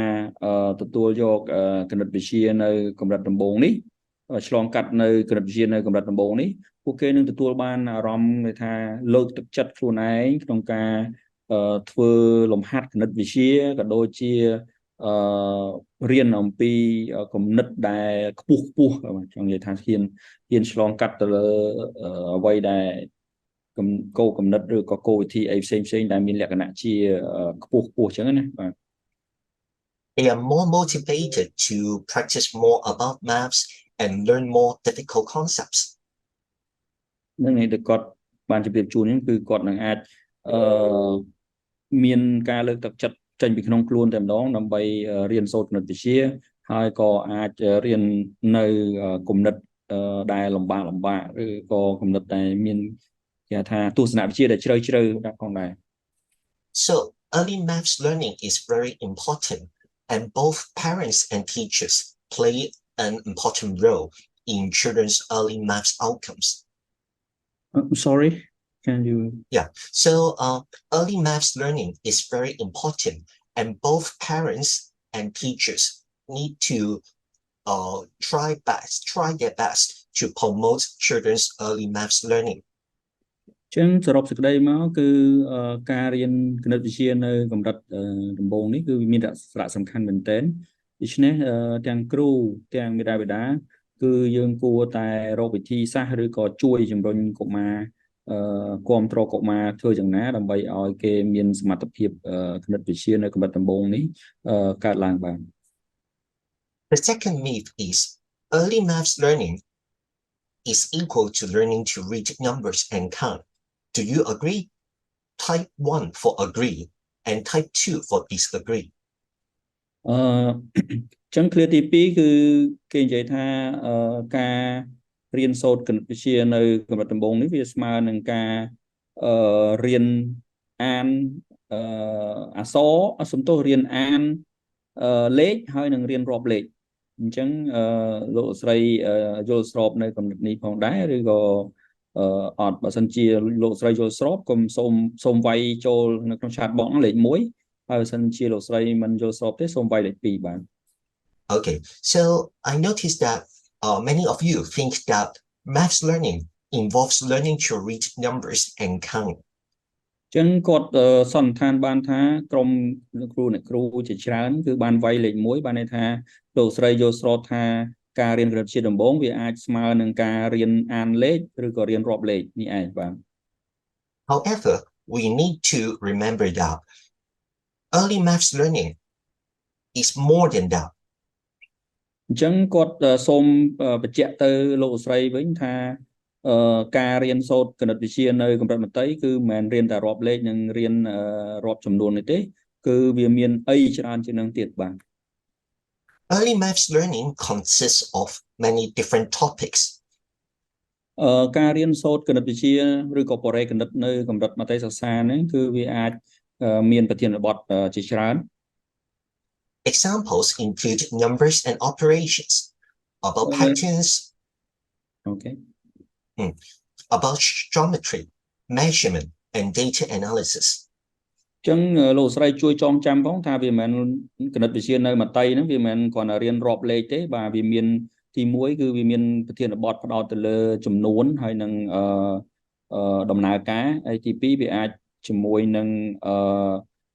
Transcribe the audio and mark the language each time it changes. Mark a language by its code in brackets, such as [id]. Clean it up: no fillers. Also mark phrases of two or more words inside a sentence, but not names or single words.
[km] ទទួលយកគណិតវិទ្យានៅកម្រិតដំបូងនេះឆ្លងកាត់នៅគណិតវិទ្យានៅកម្រិតដំបូងនេះពួកគេនឹងទទួលបានអារម្មណ៍គេថាលើកទឹកចិត្តខ្លួនឯងក្នុងការធ្វើលំហាត់គណិតវិទ្យាក៏ដូចជារៀនអំពីគំនិតដែលខ្ពស់ចង់និយាយថាហ៊ានឆ្លងកាត់ទៅលើអ្វីដែលគោលគំនិតឬក៏គោលវិធីអីផ្សេងដែលមានលក្ខណៈជាខ្ពស់អញ្ចឹងណាបាទ [en] They are more motivated to practice more about maths and learn more difficult concepts. [km] នឹងនេះដែលគាត់បានជម្រាបជូននេះគឺគាត់នឹងអាចមានការលើកទឹកចិត្តចេញពីក្នុងខ្លួនតែម្ដងដើម្បីរៀនសូត្រគណិតវិទ្យាហើយក៏អាចរៀននៅគំនិតដែលលំបាកឬក៏គំនិតដែលមានគេថាទស្សនវិជ្ជាដែលជ្រៅដាក់ផងដែរ [en] So early maths learning is very important, and both parents and teachers play an important role in children's early maths outcomes. I'm sorry, can you? Yeah, so early maths learning is very important, and both parents and teachers need to try their best to promote children's early maths learning. [km] ចឹងសរុបសេចក្តីមកគឺការរៀនគណិតវិទ្យានៅកម្រិតដំបូងនេះគឺមានសារៈសំខាន់មែនទែនដូច្នេះទាំងគ្រូទាំងមាតាបិតាគឺយើងគួរតែរកវិធីសាស្ត្រឬក៏ជួយជំរុញកុមារគាំទ្រកុមារធ្វើយ៉ាងណាដើម្បីឲ្យគេមានសមត្ថភាពគណិតវិទ្យានៅកម្រិតដំបូងនេះកើតឡើងបាន [en] The second myth is early maths learning is equal to learning to read numbers and count. Do you agree? Type 1 for agree and type 2 for disagree. [km] ចឹងឃ្លាទី2គឺគេនិយាយថាការរៀនសូត្រគណិតវិទ្យានៅកម្រិតដំបូងនេះវាស្មើនឹង ការរៀនអានអក្សរសំទោសរៀនអានលេខហើយនឹងរៀនរាប់លេខអញ្ចឹងលោកស្រីយល់ស្របនៅកម្រិតនេះផងដែរឬក៏អត់បើសិនជាលោកស្រីយល់ស្របកុំសូមវាយចូលនៅក្នុង [en] chat box [km] លេខ1ហើយបើសិនជាលោកស្រីមិនយល់ស្របទេសូមវាយលេខ2បាន [en] Okay, so I noticed that many of you think that maths learning involves learning to read numbers and count. [km] ចឹងគាត់សន្និដ្ឋានបានថាក្រុមគ្រូជាច្រើនគឺបានវាយលេខ1បានន័យថាលោកស្រីយល់ស្របថាការរៀនគណិតវិទ្យាដំបូងវាអាចស្មើនឹងការរៀនអានលេខឬក៏រៀនរាប់លេខនេះឯងបាទ [en] However, we need to remember that early maths learning is more than that. [km] អញ្ចឹងគាត់សូមបញ្ជាក់ទៅលោកស្រីវិញថាការរៀនសូត្រគណិតវិទ្យានៅកម្រិតមត្តេយ្យគឺមិនមែនរៀនតែរាប់លេខនិងរៀនរាប់ចំនួននេះទេគឺវាមានអីច្រើនជាងនឹងទៀតបាទ [en] Early maths learning consists of many different topics. [km] ការរៀនសូត្រគណិតវិទ្យាឬក៏បរិយាគណិតនៅកម្រិតមត្តេយ្យសិក្សាហ្នឹងគឺវាអាចមានប្រធានបទជាច្រើន [en] Examples include numbers and operations, about patterns, okay. About geometry, measurement, and data analysis. [km] ចឹងលោកស្រីជួយចងចាំផងថាវាមិនមែនគណិតវិទ្យានៅមត្តេយ្យហ្នឹងវាមិនមែនគ្រាន់តែរៀនរាប់លេខទេបាទវាមានទី1គឺវាមានប្រធានបទផ្ដោតទៅលើចំនួនហើយនឹងដំណើរការហើយទី2វាអាចជាមួយនឹង